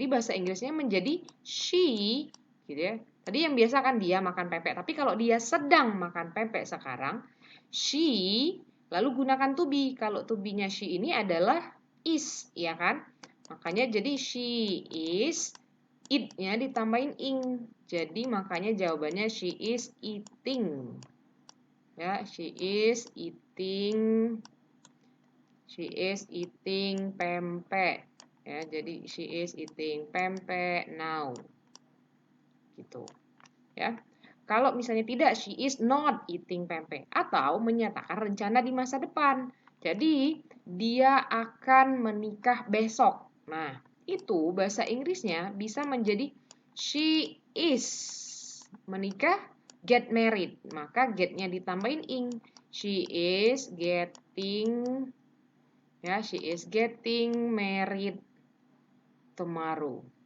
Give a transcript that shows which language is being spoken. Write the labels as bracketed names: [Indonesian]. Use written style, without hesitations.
[Indonesian] Jadi bahasa Inggrisnya menjadi she, gitu ya. Tadi yang biasa kan dia makan pempek, tapi kalau dia sedang makan pempek sekarang, she, lalu gunakan to be. Kalau to be-nya she ini adalah is, ya kan? Makanya jadi she is, it-nya ditambahin ing. Jadi makanya jawabannya [English] she is eating. Ya, she is eating. She is eating pempek. Ya, jadi she is eating pempek now. [Indonesian] Gitu. Ya. Kalau misalnya tidak, [English] she is not eating pempek [Indonesian] atau menyatakan rencana di masa depan. Jadi, dia akan menikah besok. Nah, itu bahasa Inggrisnya bisa menjadi she is menikah, get married. Maka get-nya ditambahin ing. [English] She is getting, ya, she is getting married tomorrow.